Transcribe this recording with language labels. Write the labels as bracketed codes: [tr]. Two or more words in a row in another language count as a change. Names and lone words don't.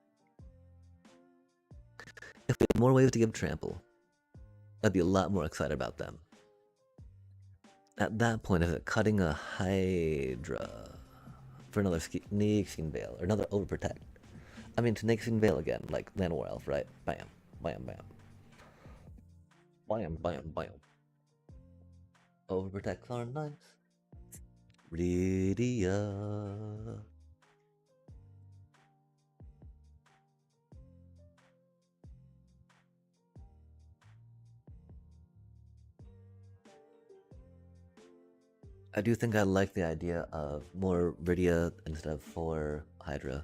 [en] If we had more ways to give trample, I'd be a lot more excited about them. At that point, is it cutting a Hydra for another Snakeskin Veil, or another Overprotect? I mean, Snakeskin Veil again, like Llanowar War Elf, right? Bam, bam, bam. Bam, bam, bam. Overprotects are nice. Rydia. I do think I like the idea of more Rydia instead of 4 Hydra.